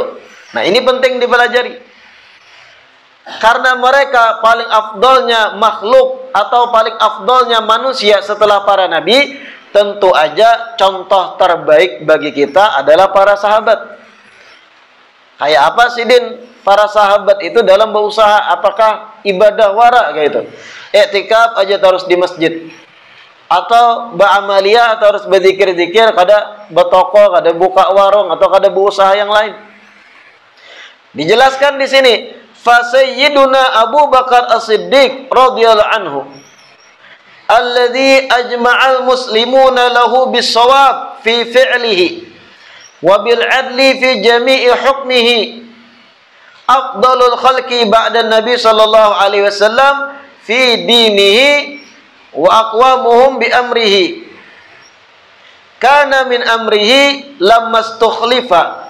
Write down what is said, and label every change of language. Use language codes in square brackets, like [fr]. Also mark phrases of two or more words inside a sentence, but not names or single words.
[id] Nah, ini penting dipelajari. Karena mereka paling afdalnya makhluk atau paling afdalnya manusia setelah para nabi, tentu aja contoh terbaik bagi kita adalah para sahabat. Kayak apa sih, Din? Para sahabat itu dalam berusaha, apakah ibadah wara kayak itu? Iktikaf aja terus di masjid, atau ba'amaliyah atau harus berzikir-zikir, [bjn] kada bertoko, kada buka warung, atau kada berusaha yang lain. [id] Dijelaskan di sini, [ar] فسيدنا أبو بكر الصديق رضي الله عنه الذي أجمع المسلمون له بالصواب في فعله وبالعدل في جميع حكمه, أفضل الخلق بعد النبي صلى الله عليه وسلم في دينه وأقومهم بأمره كان من أمره لما استخلف